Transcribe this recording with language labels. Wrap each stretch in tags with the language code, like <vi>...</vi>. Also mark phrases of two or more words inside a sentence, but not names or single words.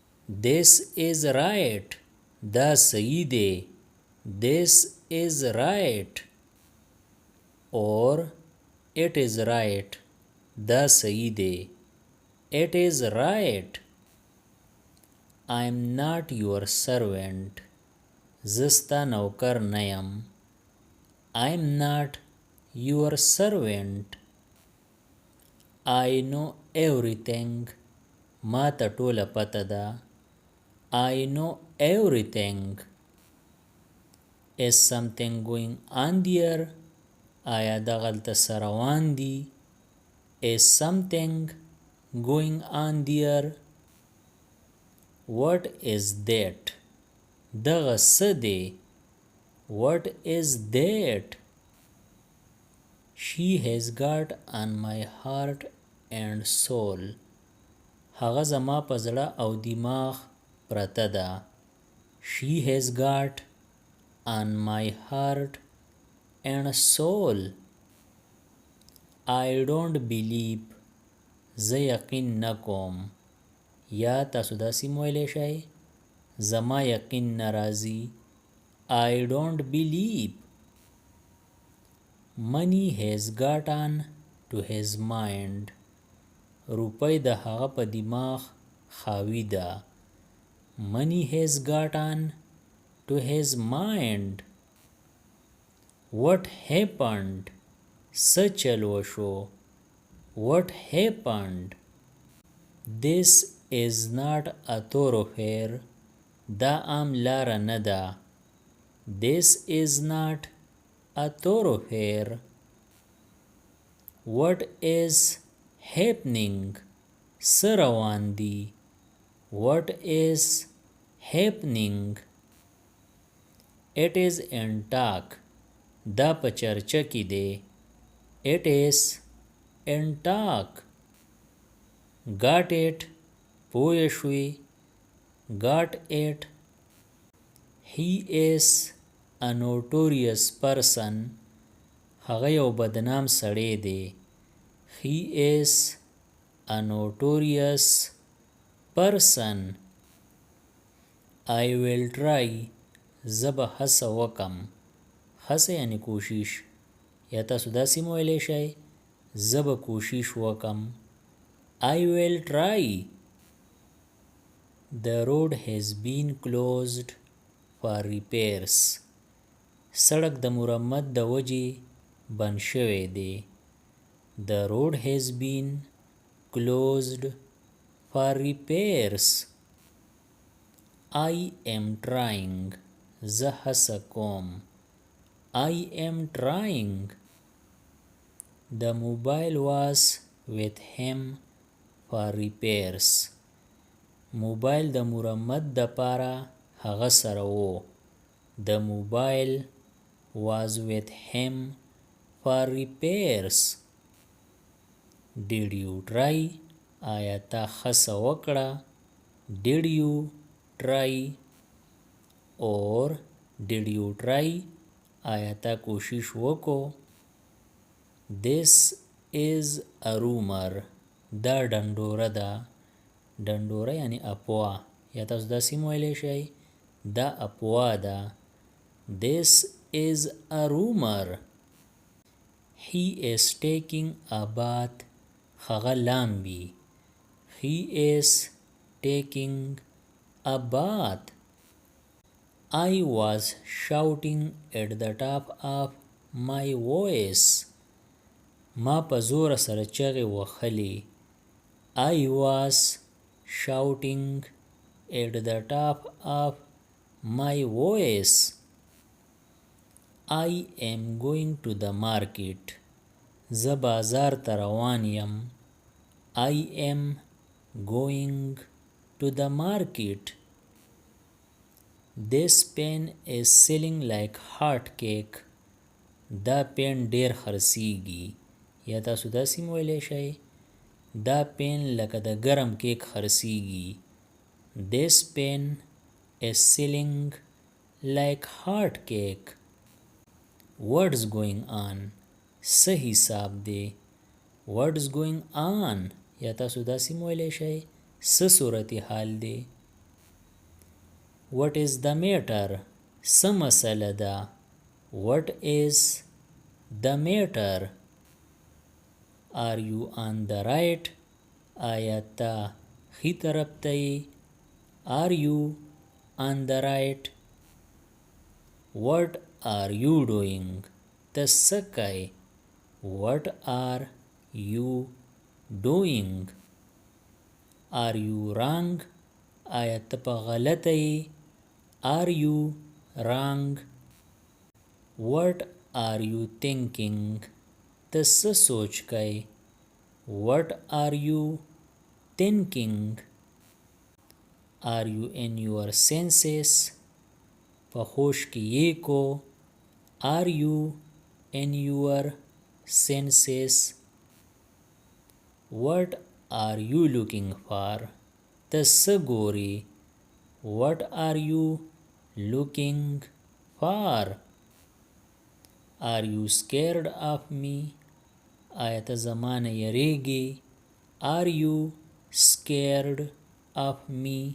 <en>This is right.</en> <ps>دا صحیح دی.</ps> <en>This is right. Or it is right.</en> <ps>دا صحیح دی.</ps> <en>It is right. I am not your servant.</en> <ps>زستا نوکر نیم.</ps> <en>I am not your servant. I know everything.</en> <ps>ما ته ټوله پته ده.</ps> <en>I know everything. Is something going on there?</en> <ps>آیا دغلته څه روان دي؟</ps> <en>Is something going on there? What is that?</en> <ps>دغه څه دی؟</ps> <en>What is that? She has got on my heart and soul.</en> <ps>هغه زما په زړه او دماغ پرته ده.</ps> <en>She has got on my heart and soul. I don't believe.</en> <ps>زه یقین نکوم. یا تاسو داسې مویلی شئ زما یقین نراځي.</ps> <en>I don't believe. Money has gotten to his mind.</en> <ps>روپۍ د هغه په دماغ خاوي ده.</ps> <en>Money has gotten to his mind. What happened?</en> <ps>څه چل وشو.</ps> <en>What happened? This is not a thoroughfare.</en> <ps>دا عام لاره نه ده.</ps> <en>This is not a thoroughfare. What is happening?</en> <ps>څه روان دي.</ps> <en>What is happening? It is in talk.</en> <ps>دا په چرچه کې دی.</ps> <en>It is in talk. Got it.</en> <ps>پوه شوي.</ps> <en>Got it. He is a notorious person.</en> <ps>هغه یو بدنام سړی دی.</ps> <en>He is a notorious person. I will try.</en> <ps>زه به هڅه وکم. هڅه یعنی کوشش. یا تاسو داسې مویلی شئ زه به کوشش وکم.</ps> <en>I will try. The road has been closed for repairs.</en> <ps>سړک د مرمت د وجې بند شوی دی.</ps> <en>The road has been closed for repairs. I am trying.</en> <ps>زه هڅه کوم.</ps> <en>I am trying. The mobile was with him for repairs.</en> <ps>موبایل د مرمت د پاره هغه سره وو.</ps> <en>The mobile was with him for repairs. Did you try?</en> <ps>آیا تا هڅه وکړه.</ps> <en>Did you try? Or did you try?</en> <ps>آیا تا کوشش وکړو.</ps> <en>This is a rumor.</en> <ps>دا ډنډوره ده. ډنډوره یعنی افوا. یا تاسو داسې مویلی شئ دا افوا ده.</ps> <en>This is a rumor. He is taking a bath.</en> <ps>هغه لامبي.</ps> <en>He is taking a bath. I was shouting at the top of my voice.</en> <ps>ما په زوره سره چغې وهلې.</ps> <en>I was shouting at the top of my voice. I am going to the market.</en> <ps>زه بازار ته روان یم.</ps> <en>I am going to the market. This pen is selling like hot cake.</en> <ps>دا پین ډیر خرڅیږي. یا تاسو داسې مویلی شئ دا پین لکه د ګرم کیک خرڅیږي.</ps> <en>This pen is selling like hot cake. What's going on?</en> <ps>څه حساب دی.</ps> <en>What's going on?</en> <ps>یا تاسو داسې مویلی شئ څه صورت حال دی.</ps> <en>what is the matter</en> <ps>څه مسله ده</ps> <en>what is the matter are you on the right</en> <ps>آیا ته ښي طرف ته یې</ps> <en>are you on the right what are you doing</en> <ps>ته څه کوې</ps> <en>what are you doing are you wrong</en> <ps>آیا ته په غلطه یې</ps> <en>are you wrong what are you thinking</en> <ps>ته څه سوچ کوې</ps> <en>what are you thinking are you in your senses</en> <ps>په هوش کې یې کو</ps> <en>are you in your senses what are you looking for</en> <ps>ته څه ګورې</ps> <en>what are you looking for are you scared of me</en> <ps>آیا ته زما نه یریږې</ps> <en>are you scared of me</en>